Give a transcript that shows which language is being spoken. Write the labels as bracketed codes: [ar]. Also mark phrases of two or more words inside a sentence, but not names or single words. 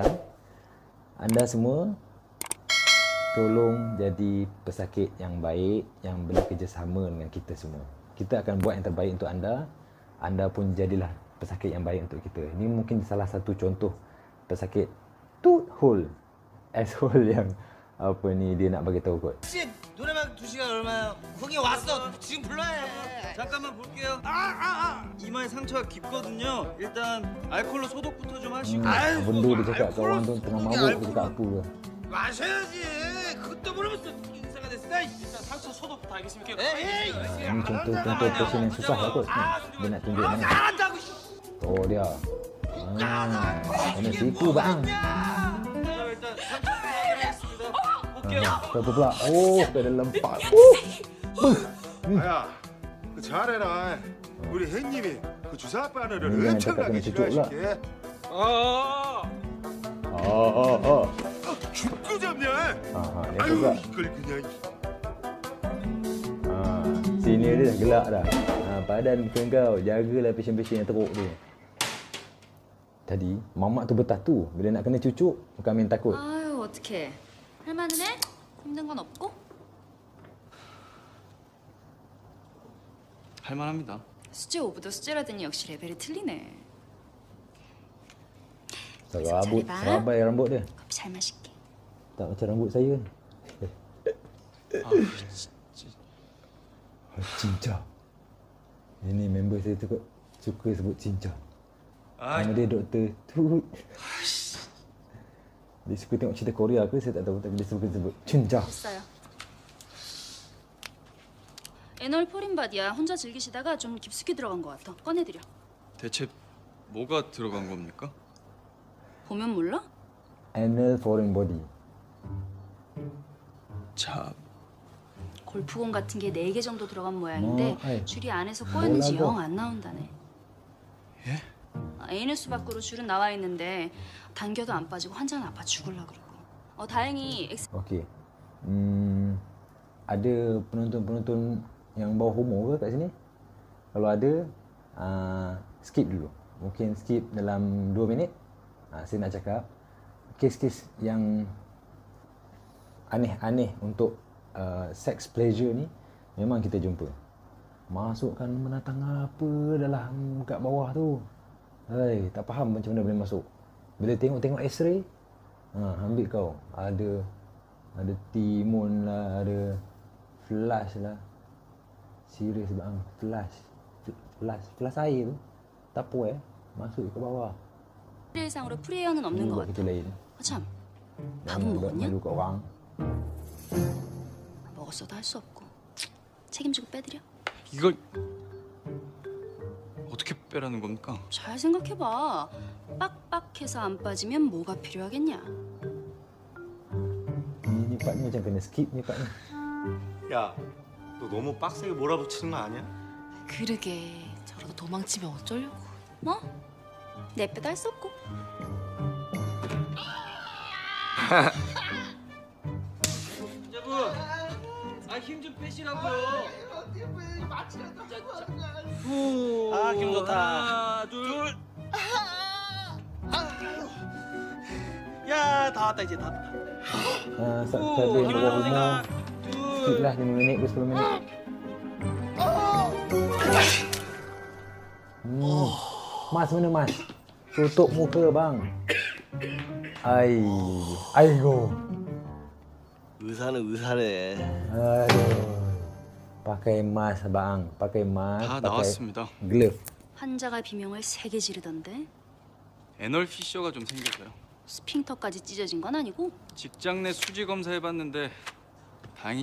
[ms] Anda semua tolong jadi pesakit yang baik, yang bekerjasama dengan kita semua. Kita akan buat yang terbaik untuk anda. Anda pun jadilah pesakit yang baik untuk kita. Ini mungkin salah satu contoh pesakit [en] tooth hole, [ms] asshole yang apa ni dia nak bagi tahu kot. [ko] 노래방 2시간 얼마야? 거기 왔어. 지금 불러야 해. 잠깐만 볼게요. 이마에 상처가 깊거든요. 일단 알콜로 소독부터 좀 하시고. [ms] Benda dia cakap kat orang tu tengah mabuk, dia cakap apa ke? [ko] 마셔야지. 그것도 모르면서 인사가 됐어. 일단 상처 소독부터 알겠습니까? [ms] Ini contoh patient yang susah lah kot. Dia nak tunjuk mana. Oh dia. Kena situ bang. [ko] 일단 상처 소독하겠습니다. [ms] Apa pula? Oh, ke dalam pak. [ko] 아야, 그 잘해라. 우리 형님이 그 주사 바늘을 [ms] Ini yang [ko] 엄청나게 [ms] cakap kena cucuk pula. [ko] 싫어하시게. 죽고 잡냐? [ms] Dia [ko] 아유, [ms] cakap. [ko] 이걸 그냥. [ms] Senior dia dah gelak dah. Padan bukan kau. Jagalah patient-patient yang teruk tu. Tadi, mamak tu bertatu. Bila nak kena cucuk, bukan main takut. [ko] 아유 어떡해. 할만은 해? 힘든 건 없고? 할만합니다. 수제 오브도 수제라더니 역시 레벨이 틀리네. [ms] Serabut, serabai rambut dia. [ko] 커피 잘 마실게. [ms] Tak macam rambut saya. Cinca. Ini member saya tu suka sebut cinca. Nama dia Dr. Tut. Dia suka tengok cerita Korea ke saya tak tahu, tapi dia suka sebut cinca. [ko] 됐어요. 애널 포린바디야. 혼자 즐기시다가 좀 깊숙이 들어간 것 같아. 꺼내드려. 대체 뭐가 들어간 겁니까? 보면 몰라? [en] Anal foreign body. [ko] 자, 골프공 같은 게 4개 정도 들어간 모양인데 아이. 줄이 안에서 꼬였는지 뭐라고? 영 안 나온다네. 예? 에이누스 밖으로 줄은 나와 있는데 당겨도 안 빠지고 환자는 아파 죽을라 그러고. 다행히 [ms] Okey. Ada penonton-penonton yang bawa homo ke kat sini? Kalau ada, skip dulu. Mungkin skip dalam 2 minit. Saya nak cakap kes-kes yang aneh-aneh untuk [en] sex pleasure [ms] ni memang kita jumpa. Masukkan menatang apa dalam kat bawah tu. Hai, tak faham macam mana boleh masuk. Bila tengok X-ray, ambil kau. Ada timun lah, ada flash lah. Serius bang, flash air tu. Tak apa masuk ke bawah. [ko] 일상으로 프리에어는 없는 것 [ms] Kita [ko] 같아. [ms] lain. [ko] 참, [ms] Jangan [ko] 밥은 [ms] buat [ko] 먹었냐? [ms] malu kat orang. [ko] 먹었어도 할 수 없고. 빼드려. 이걸 어떻게 빼라는 겁니까? 잘 생각해봐. 빡빡해서 안 빠지면 뭐가 필요하겠냐? [ms] Ni part ni macam kena skip ni part ni. [ko] 야, 너 너무 빡세게 몰아붙이는 거 아니야? 그러게 저러다 도망치면 어쩌려고. 뭐? 내 빼도 할 수 없고. 여러분, 힘 좀 빼시라고요. 힘 좋다. 하나, 둘. 야, 다 왔다 이제 다 왔다. [ms] Subscriber yang bawah rumah, skip lah 5 minit ke 10 minit. Mas mana mas? Tutup muka bang. Aigo. [ko] 의사는 의사네. [ms] Aduh. Pakai mask bang, pakai mask, [ko] 다 [ms] pakai [ko] 나왔습니다. [ms] glove. [ko] 환자가 비명을 3개 지르던데 애널 피셔가 좀 생겨서요. 스핑터까지 찢어진 건 아니고? 직장 내 수지 검사 해봤는데 다행히